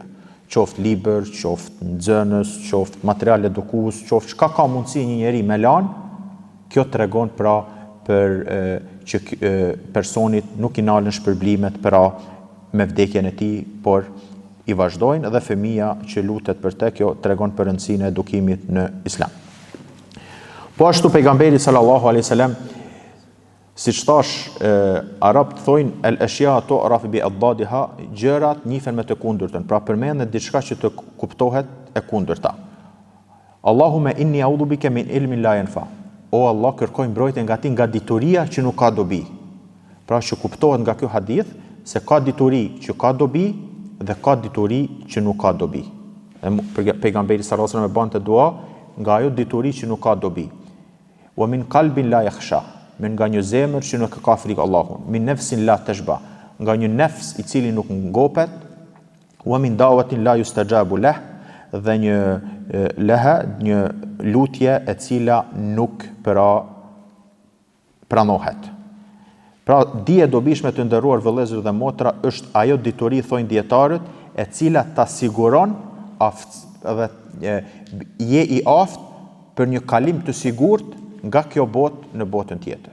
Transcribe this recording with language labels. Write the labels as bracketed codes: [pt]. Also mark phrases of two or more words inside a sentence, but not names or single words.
[sq] Qoftë libër, qoftë nxënës, qoftë material edukues, qoftë çka ka mundësi një njeri me lanë, kjo tregon pra për që personit nuk i nalen shpërblimet pra me vdekjen e tij, por i vazhdojnë dhe fëmia që lutet për te, kjo tregon për rëndësinë e edukimit në Islam. Po ashtu pejgamberi [ar] صلى الله عليه وسلم, [sq] siç thash, arabët thojnë [ar] الأشياء تعرف بأضدادها, [sq] gjërat njihen me të kundërtën, pra përmendet diçka që të kuptohet e kundërta. [ar] اللهم إني أعوذ بك من علم لا ينفع. [sq] O Allah, kërkoj mbrojtje nga ti nga dituria që nuk ka dobi. Pra që kuptohet nga ky hadith se ka dituri që ka dobi dhe ka dituri që nuk ka dobi. Pejgamberi [ar] صلى الله عليه وسلم [sq] bante dua nga ajo dituri që nuk ka dobi. [ar] ومن قلب لا يخشى، من [sq] nga një zemër që nuk ka frikë Allahun. [ar] من نفس لا تشبع, [sq] nga një nefs i cili nuk ngopet. [ar] ومن دعوة لا يستجاب لها, [sq] dhe një lutje e cila nuk pranohet. Pra, dije dobishme të nderuar vëllezër dhe motra është ajo dituri, thojnë dietarët, e cila ta siguron edhe je i aftë për një kalim të sigurt nga kjo botë në botën tjetër.